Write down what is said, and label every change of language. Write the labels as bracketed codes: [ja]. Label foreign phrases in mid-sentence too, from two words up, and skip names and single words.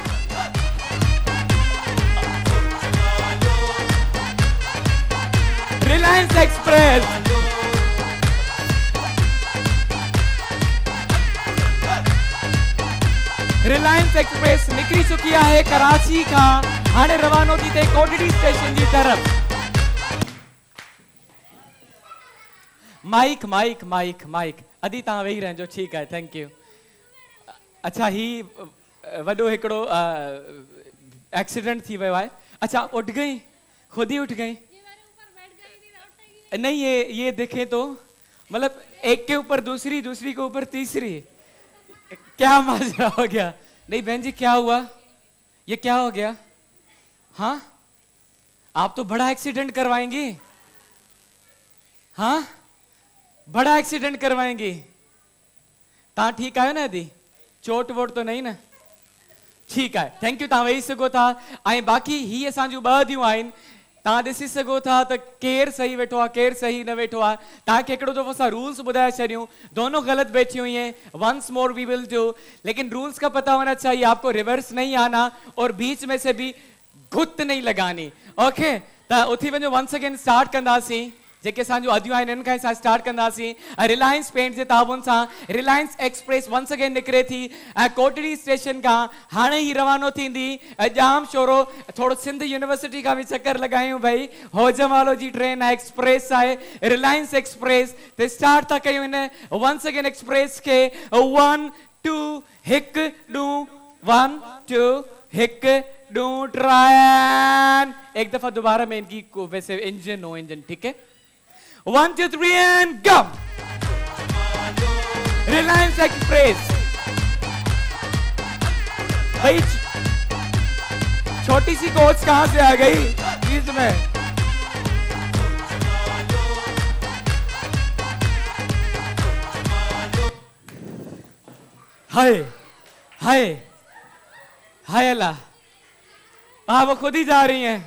[hi] रिलायंस एक्सप्रेस निकरी चुकी है कराची का, [sd] हाणे रवानो थी थे कोटड़ी स्टेशन जी तरफ। माइक माइक माइक माइक अदी तव्हां वेही रहजो, [hi] ठीक है, [en] thank you. [sd] अच्छा ही वडो हिकड़ो एक्सीडेंट थी वियो है। [hi] अच्छा उठ गई, खुद ही उठ गई? नहीं ये देखें तो मतलब एक के ऊपर दूसरी, दूसरी के ऊपर तीसरी, क्या मजा हो गया। नहीं बहन जी क्या हुआ, ये क्या हो गया? हाँ आप तो बड़ा एक्सीडेंट करवाएंगी, हाँ बड़ा एक्सीडेंट करवाएंगी। ता ठीक है ना दी, चोट वोट तो नहीं ना? ठीक है, [en] thank you. [sd] तव्हां वेही सघो था। ऐं बाक़ी ही असांजूं ॿ दियूं आहिनि, तव्हां ॾिसी सघो था त केरु सही वेठो आहे केरु सही न वेठो आहे। तव्हांखे हिकिड़ो दफ़ो असां रूल्स ॿुधाए छॾियूं, [hi] दोनों गलत बैठी हुई हैं। [en] once more we will do, [hi] लेकिन रूल्स का पता होना चाहिए, आपको रिवर्स नहीं आना और बीच में से भी गुत नहीं लगानी। [sd] ओके त उथी वञो, [en] once again [sd] स्टार्ट कंदासीं। जेके असांजूं अदियूं आहिनि हिन खां असां स्टार्ट कंदासीं। रिलायंस पेंट जे ताबुन सां रिलायंस एक्सप्रेस [en] once again [sd] निकिरे थी ऐं कोटड़ी स्टेशन खां हाणे ही रवानो थींदी। जाम शोरो, थोरो सिंध यूनिवर्सिटी का भी चक्कर लगायूं भाई। होजमालो जी ट्रेन है, एक्सप्रेस है, रिलायंस एक्सप्रेस ते स्टार्ट था कयूं [en] in once again express [sd] के। [hi] 1 2 1 2 1 2 1 2 ट्राई। एक दफा दोबारा में इनकी वैसे इंजन हो, इंजन ठीक है। [en] 1 2 3 and go। [hi] रिलायंस एक्सप्रेस भाई, छोटी सी कोच कहां से आ गई बीच में? हाय हाय हाय अल्लाह, हाँ वो खुद ही जा रही हैं।